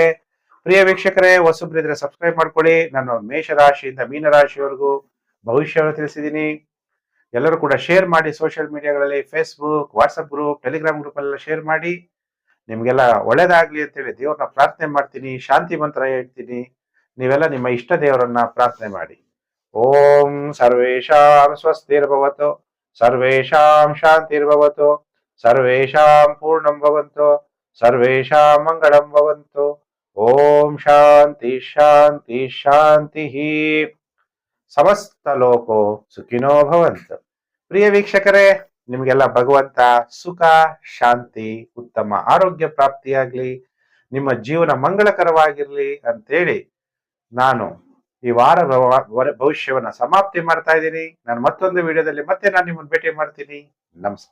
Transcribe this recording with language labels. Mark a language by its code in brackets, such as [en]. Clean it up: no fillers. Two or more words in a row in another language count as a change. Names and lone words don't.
[kn] ಪ್ರಿಯ ವೀಕ್ಷಕರೇ, ಹೊಸಬ್ರಿದ್ರೆ ಸಬ್ಸ್ಕ್ರೈಬ್ ಮಾಡ್ಕೊಳ್ಳಿ. ನಾನು ಮೇಷರಾಶಿಯಿಂದ ಮೀನರಾಶಿಯವರೆಗೂ ಭವಿಷ್ಯವನ್ನು ತಿಳಿಸಿದ್ದೀನಿ. ಎಲ್ಲರೂ ಕೂಡ ಶೇರ್ ಮಾಡಿ, [en] social mediaಗಳಲ್ಲಿ [kn] ಫೇಸ್ಬುಕ್, [en] WhatsApp group, Telegram group [kn] ಎಲ್ಲ ಶೇರ್ ಮಾಡಿ. ನಿಮ್ಗೆಲ್ಲ ಒಳ್ಳೇದಾಗ್ಲಿ ಅಂತೇಳಿ ದೇವ್ರನ್ನ ಪ್ರಾರ್ಥನೆ ಮಾಡ್ತೀನಿ, ಶಾಂತಿ ಮಂತ್ರ ಹೇಳ್ತೀನಿ. ನೀವೆಲ್ಲ ನಿಮ್ಮ ಇಷ್ಟ ದೇವರನ್ನ ಪ್ರಾರ್ಥನೆ ಮಾಡಿ. [sa] ಓಂ ಸರ್ವೇಷಾಂ ಸ್ವಸ್ತಿರ್ಭವತು, ಸರ್ವೇಷಾಂ ಶಾಂತಿರ್ಭವತು, ಸರ್ವೇಷಾಂ ಪೂರ್ಣಂ ಭವಂತು, ಸರ್ವೇಷಾಂ ಮಂಗಳಂ ಭವಂತು. ಓಂ ಶಾಂತಿ ಶಾಂತಿ ಶಾಂತಿ. ಸಮಸ್ತ ಲೋಕೋ ಸುಖಿನೋ ಭವಂತು. [kn] ಪ್ರಿಯ ವೀಕ್ಷಕರೇ, ನಿಮಗೆಲ್ಲ ಭಗವಂತ ಸುಖ, ಶಾಂತಿ, ಉತ್ತಮ ಆರೋಗ್ಯ ಪ್ರಾಪ್ತಿಯಾಗ್ಲಿ, ನಿಮ್ಮ ಜೀವನ ಮಂಗಳಕರವಾಗಿರ್ಲಿ ಅಂತೇಳಿ ನಾನು ಈ ವಾರ ಭವಿಷ್ಯವನ್ನ ಸಮಾಪ್ತಿ ಮಾಡ್ತಾ ಇದ್ದೀನಿ. ನಾನು ಮತ್ತೊಂದು ವಿಡಿಯೋದಲ್ಲಿ ಮತ್ತೆ ನಾನು ನಿಮ್ಮನ್ನು ಭೇಟಿ ಮಾಡ್ತೀನಿ.